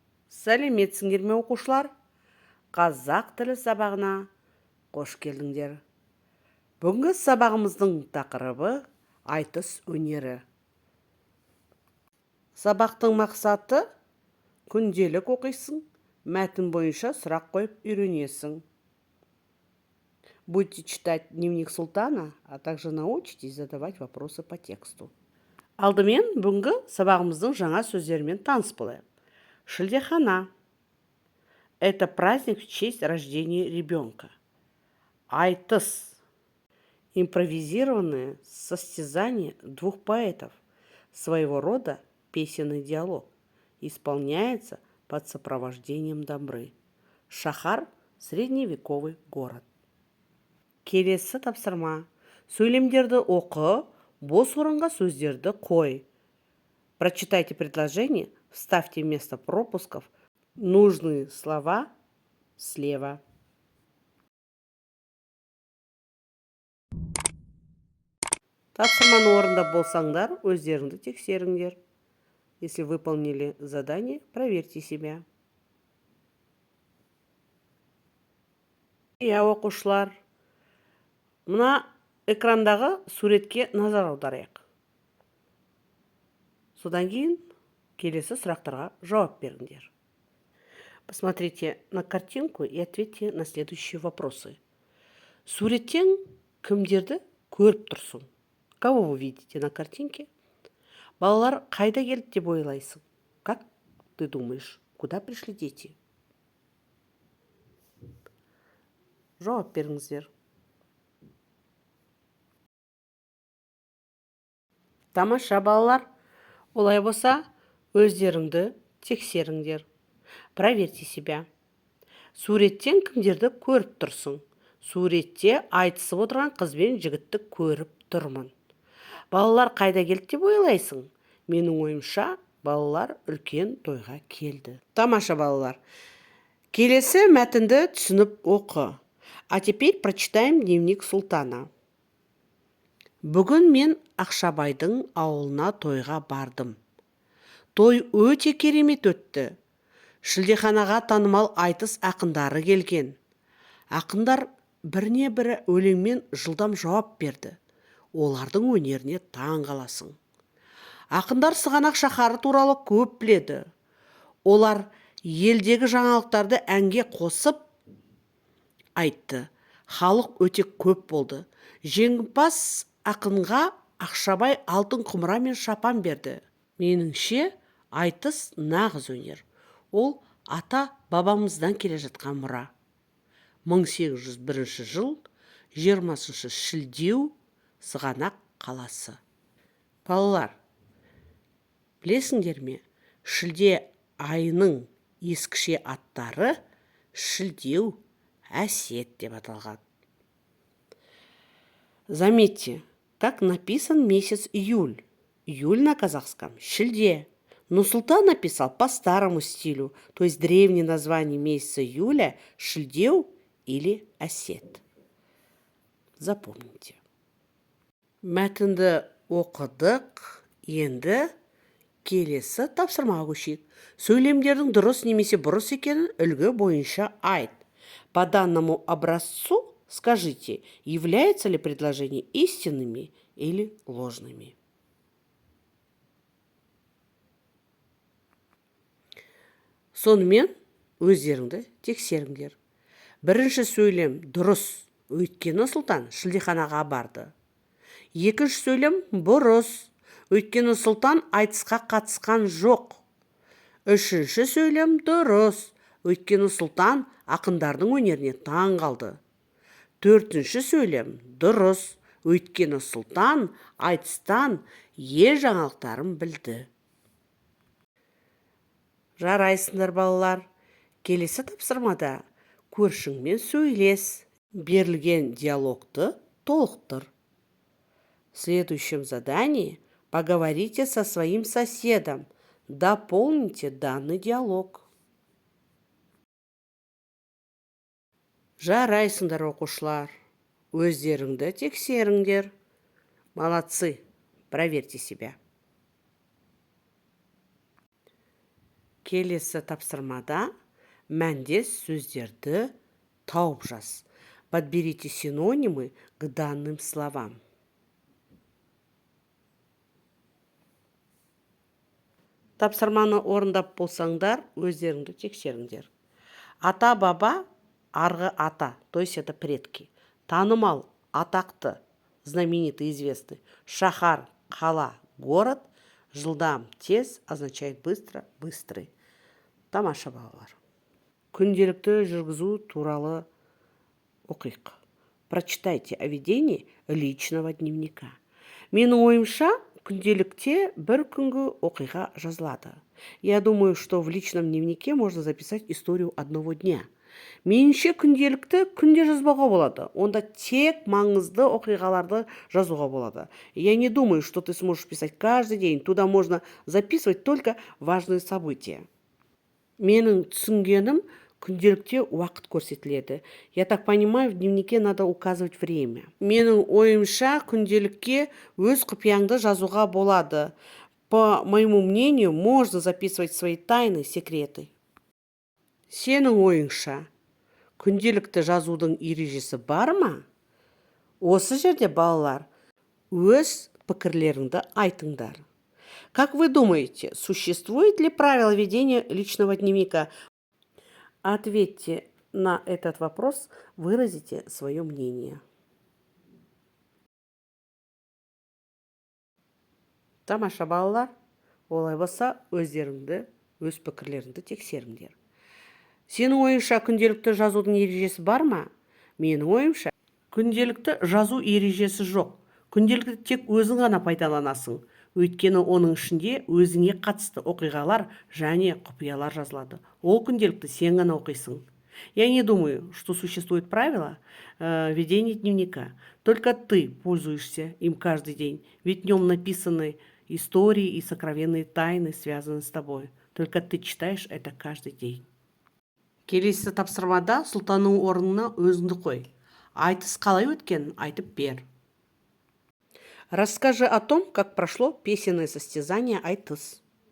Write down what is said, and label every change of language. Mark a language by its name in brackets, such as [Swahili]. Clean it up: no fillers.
[Kazakh] Сәлеметсіңдер ме оқушылар? Қазақ тілі сабағына қош келдіңдер. Бүгінгі сабағымыздың тақырыбы айтыс өнері. Сабақтың мақсаты күнделік оқисың, мәтін бойынша сұрақ қойып үйренесің. [Russian] Будете читать дневник Султана, а также научитесь задавать вопросы по тексту. [Kazakh] Алдымен бүгінгі сабағымыздың жаңа сөздерімен таныс болайық. Шілдехана. [Russian] Это праздник в честь рождения ребенка. Айтыс. Импровизированное состязание двух поэтов. Своего рода песенный диалог. Исполняется под сопровождением домбры. Шахар – средневековый город. [Kazakh] Келесі тапсырма. Сөйлемдерді оқы, бос орынға сөздерді қой. [Russian] Прочитайте предложение, вставьте вместо пропусков нужные слова слева. [Kazakh] Тапсырманы орындап болсаңдар, өздеріңді тексеріңдер. [Russian] Если выполнили задание, проверьте себя. [Kazakh] Оқушылар, мына экрандағы суретке назар аударайық. Содан кейін келесі сұрақтарға жауап беріңдер. [Russian] Посмотрите на картинку и ответьте на следующие вопросы. [Kazakh] Суреттен кімдерді көріп тұрсың? [Russian] Кого вы видите на картинке? [Kazakh] Балалар қайда келді деп ойлайсың? [Russian] Как ты думаешь, куда пришли дети? [Kazakh] Жауап беріңіздер. Тамаша балалар. Олай болса, өздеріңді тексеріңдер. [Russian] Проверьте себя. [Kazakh] Суреттен кімдерді көріп тұрсың? Суретте айтысып отырған қыз бен жігітті көріп тұрмын. Балалар қайда келді деп ойлайсың? Менің ойымша, балалар үлкен тойға келді. Тамаша балалар. Келесі мәтінді түсініп оқы. [Russian] А теперь прочитаем дневник Султана. [Kazakh] Бүгін мен Ақшабайдың ауылына тойға бардым. Той өте керемет өтті. Шілдеханаға танымал айтыс ақындары келген. Ақындар біріне-бірі өлеңмен жылдам жауап берді. Олардың өнеріне таң қаласың. Ақындар Сығанақ шаһары туралы көп біледі. Олар елдегі жаңалықтарды әнге қосып айтты. Халық өте көп болды. Жеңімпаз ақынға Ақшабай алтын құмыра мен шапан берді. Меніңше, айтыс нағыз өнер. Ол ата бабамыздан келе жатқан мұра. 1801 жыл, 20 шілдеу, Сығанақ қаласы. Балалар, білесіңдер ме? Шілде айының ескіше аттары шілдеу, әсет деп аталған. [Russian] Заметьте, как написан месяц июль. Июль на казахском – шілде. Но Султан написал по старому стилю, то есть древнее название месяца июля – шілдеу или әсет. Запомните. [Kazakh] Мәтінді оқыдық, енді келесі тапсырмаға көшейік. Сөйлемдердің дұрыс немесе бұрыс екенін үлгі бойынша айт. [Russian] По данному образцу скажите, являются ли предложения истинными или ложными. [Kazakh] Сонымен өздеріңді тексеріңдер. Бірінші сөйлем дұрыс, өйткені Сұлтан шілдеханаға барды. Екінші сөйлем бұрыс, өйткені Сұлтан айтысқа қатысқан жоқ. Үшінші сөйлем дұрыс, өйткені Сұлтан ақындардың өнеріне таң қалды. Төртінші сөйлем дұрыс, өйткені Сұлтан айтыстан ел жаңалықтарын білді. Жарайсыңдар балалар. Келесі тапсырмада көршіңмен сөйлес, берілген диалогты толықтыр. [Russian] В следующем задании поговорите со своим соседом, дополните данный диалог. [Kazakh] Жарайсыңдар оқушылар. Өздеріңді тексеріңдер. [Russian] Молодцы. Проверьте себя. [Kazakh] Келесі тапсырмада мәндес сөздерді тауып жаз. [Russian] Подберите синонимы к данным словам. [Kazakh] Тапсырманы орындап болсаңдар, өздеріңді тексеріңдер. [Russian] Ата-баба, арғы ата, то есть это предки. [Kazakh] Танымал, атақты, знаменитый, известный. Шахар, қала, город. [Russian] Жылдам, тез означает быстро, быстрый. [Kazakh] Тамаша балалар. Күнделікті жүргізу туралы оқиық. [Russian] Прочитайте о ведении личного дневника. [Kazakh] Менің ойымша, күнделікте бір күнгі оқиға жазылады. [Russian] Я думаю, что в личном дневнике можно записать историю одного дня. [Kazakh] Меніңше күнделікті күнде жазбауға болады. Онда тек маңызды оқиғаларды жазуға болады. [Russian] Я не думаю, что ты сможешь писать каждый день. Туда можно записывать только важные события. [Kazakh] Менің түсінгенім, күнделікте уақыт көрсетіледі. [Russian] Я так понимаю, в дневнике надо указывать время. [Kazakh] Менің ойымша, күнделікке өз құпияңды жазуға болады. [Russian] По моему мнению, можно записывать свои тайны, секреты. [Kazakh] Сенің ойыңша, күнделікті жазудың ережесі бар ма? Осы жерде балалар, өз пікірлеріңді айтыңдар. [Russian] Как вы думаете, существует ли правило ведения личного дневника? Ответьте на этот вопрос, выразите свое мнение. [Kazakh] Тамаша балалар, олай болса, өздеріңді, өз пікірлеріңді тексеріңдер. Сенің ойыңша күнделікті жазудың ережесі бар ма? Менің ойымша, күнделікті жазу ережесі жоқ. Күнделікті тек өзің ғана пайдаланасың. Өйткені оның ішінде өзіңе қатысты оқиғалар және құпиялар жазылады. Ол күнделікті сен ғана оқисың. [Russian] Я не думаю, что существует правило ведения дневника. Только ты пользуешься им каждый день. Ведь в нем написаны истории и сокровенные тайны, связанные с тобой. Только ты читаешь это каждый день. [Kazakh] Келесі тапсырмада сұлтанның орнына өзіңді қой. Айтыс қалай өткен, айтып бер. [Russian] Расскажи о том, как прошло песенное состязание айтыс.